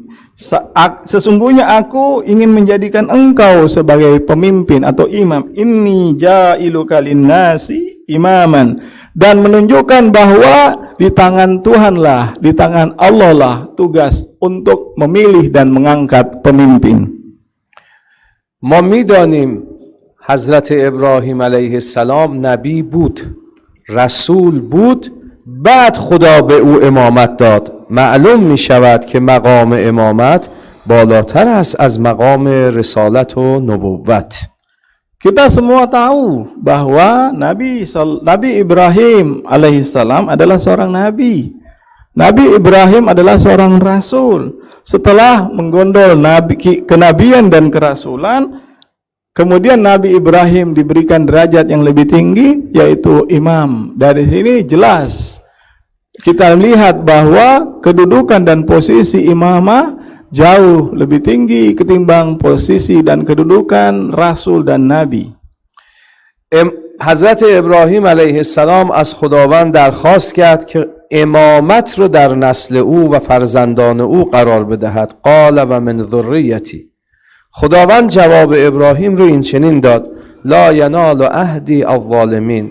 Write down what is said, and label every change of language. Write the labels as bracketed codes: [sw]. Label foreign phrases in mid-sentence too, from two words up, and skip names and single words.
[id] Sesungguhnya aku ingin menjadikan engkau sebagai pemimpin atau imam. [ar] إني جاعلك للناس إماما, [id] dan menunjukkan bahwa di tangan Tuhan lah, di tangan Allah lah tugas untuk memilih dan mengangkat pemimpin. [fa] ما میدانیم حضرت ابراهیم [ar] علیه السلام [fa] نبی بود، رسول بود، بعد خدا به او امامت داد. معلوم می شود که مقام امامت بالاتر است از مقام رسالت و نبوت. [id] Kita semua tahu bahwa Nabi Ibrahim alaihissalam adalah seorang nabi. Nabi Ibrahim adalah seorang rasul. Setelah menggondol kenabian dan kerasulan, kemudian Nabi Ibrahim diberikan derajat yang lebih tinggi, yaitu imam. Dari sini jelas kita melihat bahwa kedudukan dan posisi imamah jauh lebih tinggi ketimbang posisi dan kedudukan rasul dan nabi. [fa] حضرت ابراهیم [ar] علیه السلام [fa] از خداوند درخواست کرد که امامت رو در نسل او و فرزندان او قرار بدهد. [ar] قال و من ذریتی. [fa] خداوند جواب ابراهیم رو این چنین داد: [ar] لا ینال عهدی الظالمین.